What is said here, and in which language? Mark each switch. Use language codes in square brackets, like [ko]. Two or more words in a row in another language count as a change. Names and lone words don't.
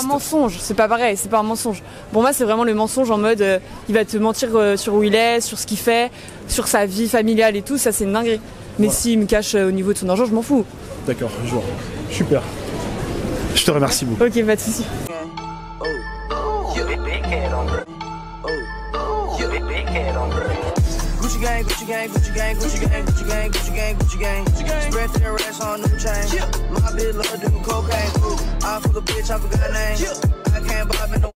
[fr] pas un mensonge, c'est pas pareil, c'est pas un mensonge. Pour moi, c'est vraiment le mensonge en mode il va te mentir sur où il est, sur ce qu'il fait, sur sa vie familiale et tout, ça c'est une dinguerie. Mais Voilà. s'il me cache au niveau de son argent, je m'en fous. D'accord, je vois. Super. Je te remercie beaucoup. Ok, pas de soucis. [en] Gucci gang, Gucci gang, Gucci gang, Gucci gang, Gucci gang, Gucci gang, Gucci gang. Spread their racks on new chain. My bitch love doing cocaine. I fuck a bitch, I forgot her name. I can't buy me no.